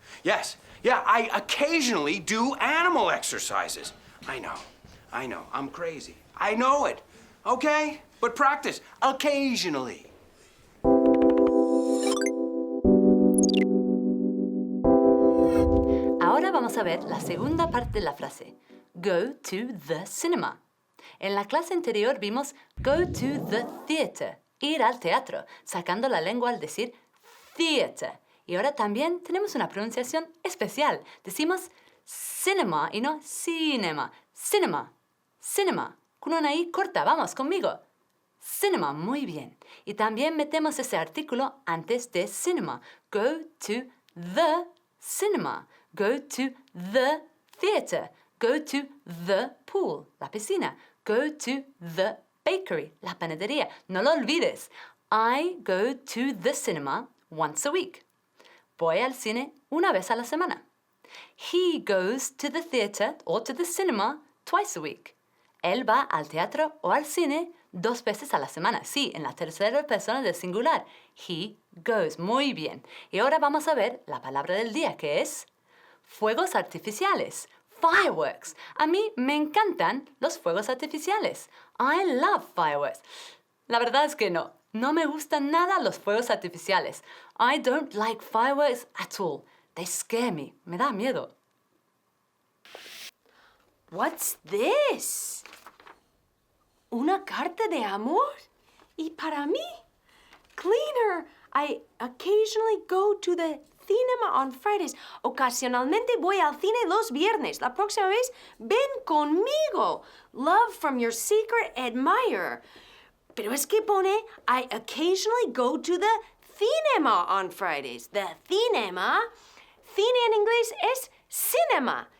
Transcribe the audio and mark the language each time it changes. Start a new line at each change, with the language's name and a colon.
English: Yes, yeah, I occasionally do animal exercises. I know, I'm crazy. I know it, okay? But practice, occasionally.
Spanish: Ahora vamos a ver la segunda parte de la frase.
English: Go to the cinema.
Spanish: En la clase anterior vimos
English: go to the theater,
Spanish: ir al teatro, sacando la lengua al decir theater. Y ahora también tenemos una pronunciación especial. Decimos cinema y no cinema. Cinema, cinema. Con una I corta, vamos conmigo. Cinema, muy bien. Y también metemos ese artículo antes de cinema.
English: Go to the cinema. Go to the theater. Go to the pool,
Spanish: la piscina.
English: Go to the bakery,
Spanish: la panadería. No lo olvides.
English: I go to the cinema once a week.
Spanish: Voy al cine una vez a la semana.
English: He goes to the theater or to the cinema twice a week.
Spanish: Él va al teatro o al cine 2 veces a la semana. Sí, en la tercera persona del singular.
English: He goes.
Spanish: Muy bien. Y ahora vamos a ver la palabra del día, que es fuegos artificiales. Fireworks. A mí me encantan los fuegos artificiales.
English: I love fireworks.
Spanish: La verdad es que no. No me gustan nada los fuegos artificiales.
English: I don't like fireworks at all. They scare me.
Spanish: Me da miedo.
English: What's this?
Spanish: ¿Una carta de amor? ¿Y para mí?
English: Cleaner, I occasionally go to the cinema on Fridays.
Spanish: Ocasionalmente voy al cine los viernes. La próxima vez, ven conmigo.
English: Love from your secret admirer.
Spanish: Pero es que pone,
English: I occasionally go to the cinema on Fridays. The cinema.
Spanish: Cine en inglés es cinema.